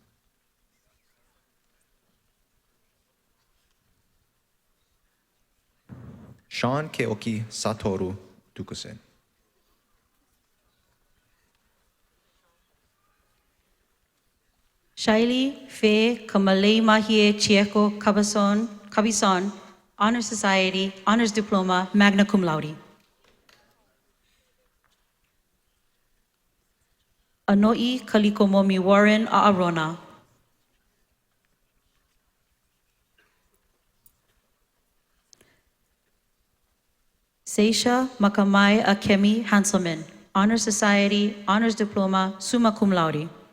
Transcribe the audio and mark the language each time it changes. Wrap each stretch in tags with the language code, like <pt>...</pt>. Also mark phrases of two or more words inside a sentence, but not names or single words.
<en>Sean Keoki Satoru Dukasin. Shaili Faye Kamalei Mahie Chieko Cabison, Honor Society, Honors Diploma,</en> <la>magna cum laude.</la> <en>Anoi Kalikomomi Warren Aarona. Seisha Makamai Akemi Hanselman, Honor Society, Honors Diploma,</en> <la>summa cum laude.</la>